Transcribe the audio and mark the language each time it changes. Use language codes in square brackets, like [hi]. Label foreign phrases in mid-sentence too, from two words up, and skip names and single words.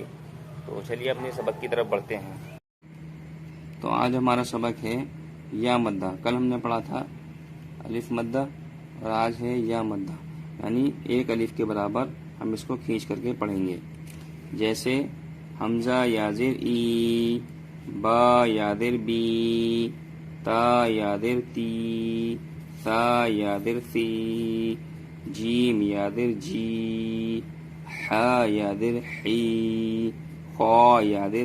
[ur] تو چلیے اپنے سبق کی طرف بڑھتے ہیں۔ تو آج ہمارا سبق ہے یا مدہ۔ کل ہم نے پڑھا تھا الف مدہ، اور آج ہے یا مدہ، یعنی 1 الف کے برابر ہم اس کو کھینچ کر کے پڑھیں گے۔ جیسے حمزہ یا زیر ای، با یا در بی، تا یا در تی، ثا یا در ثی، جیم یا در جی، حا یا در حی، خا یا در